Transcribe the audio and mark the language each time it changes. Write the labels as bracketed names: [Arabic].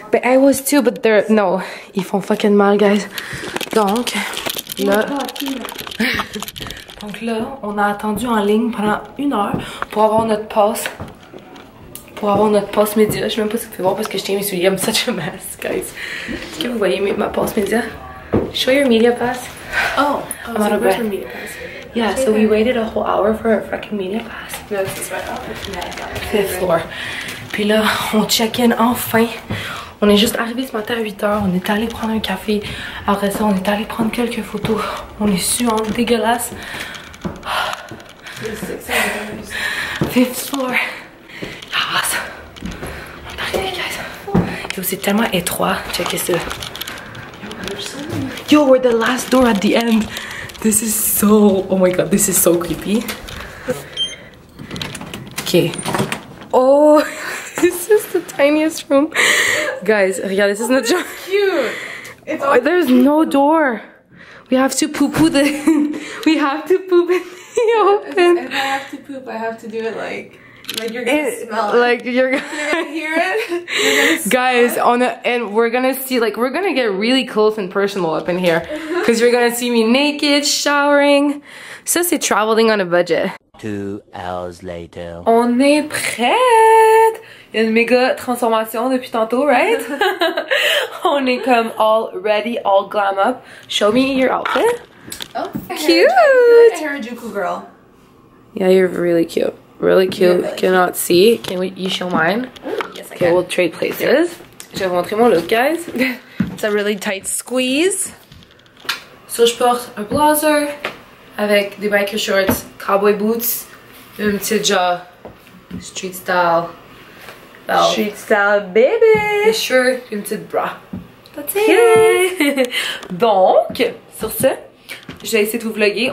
[English] But I was too, but they're... No, [French] ils font fucking mal, [English] guys. [French] Donc, là... Donc là, on a attendu en ligne pendant 1 heure pour avoir notre passe. Pour avoir notre passe média. Je sais même pas si vous pouvez voir parce que je tiens mes souliers. [English] I'm such a mess, guys. [French] Est-ce que vous voyez ma passe média? [English] Show your media pass. Oh, I'm out of breath. media pass. Yeah, so we waited a whole hour for a fucking media pass. No, this is right off. 5th floor. [French] Puis là, on check-in enfin. On est juste arrivé ce matin à 8 h. On est allé prendre un café. Après ça, on est allé prendre quelques photos. On est suant, dégueulasse. [English] 5th floor. [French] Yes. On est arrivé, guys. Yo, c'est tellement étroit. Checkez ça. [English] Yo, we're the last door at the end. This is so... Oh my god, this is so creepy. Okay. Oh, this is the tiniest room. Guys, [French] regardez, [English] this is not Cute. It's oh, there's no door. We have to poo-poo the... We have to poop in the open. If I have to poop, I have to do it like you're gonna smell it. Like you're gonna hear it. You're gonna guys, and we're gonna see, like, we're gonna get really close and personal up in here. Because you're gonna see me naked, showering. [French] Ça, c'est [English] traveling on a budget. 2 hours later. [French] On est prête! Il y a une méga transformation depuis tantôt, right? On est comme [English] all ready, all glam up. Show me your outfit. Oh, Cute! Harajuku girl. Yeah, you're really cute. Really cute. Really Cannot see. Can you show mine? Yes, I Okay, can. we'll trade places. [French] Je vais vous montrer mon look, guys. [English] It's a really tight squeeze. [French] So, je porte un blazer avec des biker shorts, cowboy boots, une petite genre street style belt. [English] Street style, baby. [French] Des shirts, une petite bra. [English] That's it. [French] Donc, sur ce, je vais essayer de vous vlogger.